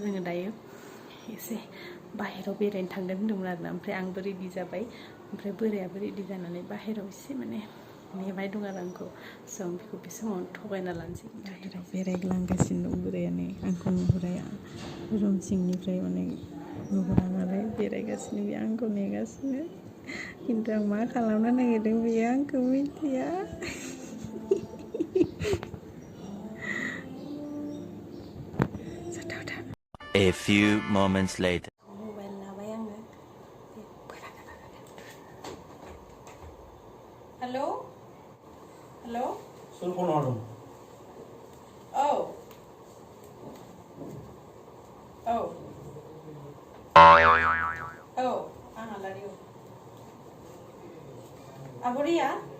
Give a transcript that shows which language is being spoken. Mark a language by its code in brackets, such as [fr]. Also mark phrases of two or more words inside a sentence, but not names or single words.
[brx] जोङो दायो एसे बाहेराव बेरायनो थांगोन होनदोंमोन आरोना ओमफ्राय आंबो रेडि जाबाय ओमफ्राय बोरायाबो रेडि जानानै बाहेराव एसे माने नेबाय दं आरो आंखौ स' आं बेखौ बे समाव थगायना लानोसै बाहेराव बेरायग्लांगासिनो दं बोरायानो आंखौ नुहुराया रुम सिंनिफ्राय माने नुहुरा नालाय बेरायगासिनो बे आंखौ नेगासिनो खिन्थु आं मा खालामनो नागिरदों बेयो आंखौ मिथिया [en] A few moments later. [brx] मबाइल लाबाय आङो हेलौ हेलौ सोर फन हरदों औ औ औ आं आलारि आब' रिया